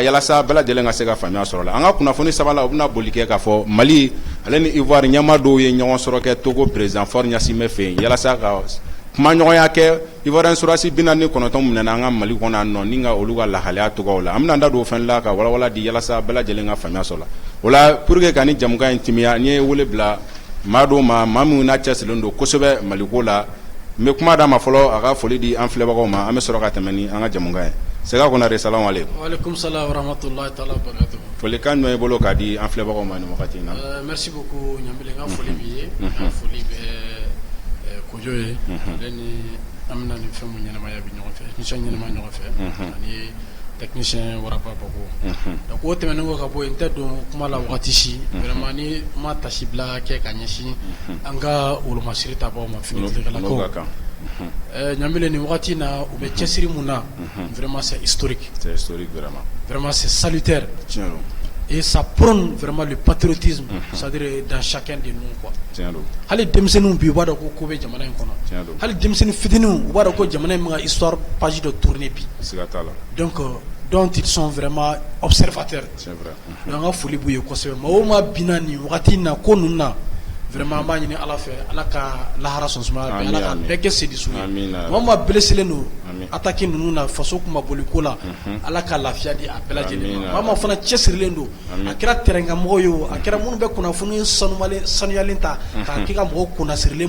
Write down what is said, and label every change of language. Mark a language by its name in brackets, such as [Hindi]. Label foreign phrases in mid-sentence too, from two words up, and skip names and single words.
[Bambara] yalasa bɛɛ lajɛlen ka se ka faamuya sɔrɔ la an ka kunnafoni saba la u bɛna boli kɛ k'a fɔ Mali ale ni Ivoire ɲɛmaa dɔw ye ɲɔgɔn sɔrɔ kɛ Togo président Faure Gnassingbé fɛ yen yalasa ka kuma ɲɔgɔnya kɛ Ivoirien surasi 49 minɛna an ka Mali kɔnɔ yan nɔ ni ka olu ka lahalaya togow la an bɛna da don o fɛn la ka walawala di yalasa bɛɛ lajɛlen ka faamuya sɔrɔ la o la [French] pour que [Bambara] ka ni jamukan in timiya n ye wele bila maa dɔw ma maa minnu n'a cɛsirilen don kosɛbɛ Maliko la n bɛ kuma d'a ma fɔlɔ a ka foli di an filɛbagaw ma an bɛ sɔrɔ ka tɛmɛ ni an ka jamukan ye Sega Konare [Arabic] السلام عليكم. وعليكم السلام ورحمة الله تعالى وبركاته. [Bambara] Folikan jumɛn b'i bolo k'a di an filɛbagaw ma nin wagati in na. [French] Merci beaucoup [Bambara] Ɲamele n ka foli b'i ye n ka foli bɛ Kojo ye ale ni an bɛna nin fɛn mun ɲɛnamaya bi ɲɔgɔn fɛ émission ɲɛnama ɲɔgɔn fɛ ani technicien Waraba Bako donc o tɛmɛnen kɔ ka bɔ yen n tɛ don kuma la wagati si vraiment ni ma tasibila kɛ ka ɲɛsin an ka wolomasiri tabaw ma finitigɛlakaw Ɲamele nin wagati in na u bɛ cɛsiri mun na [French] vraiment c'est historique vraiment c'est salutaire et ça prône vraiment le patriotisme c'est-à-dire dans chacun de nous quoi [Bambara] hali denmisɛnninw bi u b'a dɔn ko bɛ jamana in kɔnɔ hali denmisɛnnin fitininw u b'a dɔn ko jamana in bɛ ka histoire page dɔ tourner bi [French] donc ils sont vraiment observateurs donc [Bambara] an ka foli b'u ye kosɛbɛ maa o maa binna nin wagati in na ko ninnu na vraiment an b'a ɲini Ala fɛ Ala ka lahara sɔn sumaya bɛɛ Ala ka bɛɛ kɛ sedisu ye maa o maa blesselen don attaque ninnu na faso kuma boli ko la Ala ka lafiya di a bɛɛ lajɛlen ma maa o maa fana cɛsirilen don a kɛra terrainkanmɔgɔ ye o a kɛra minnu bɛ kunnafoni sanuyalen ta k'a kɛ ka mɔgɔw kunnasirilen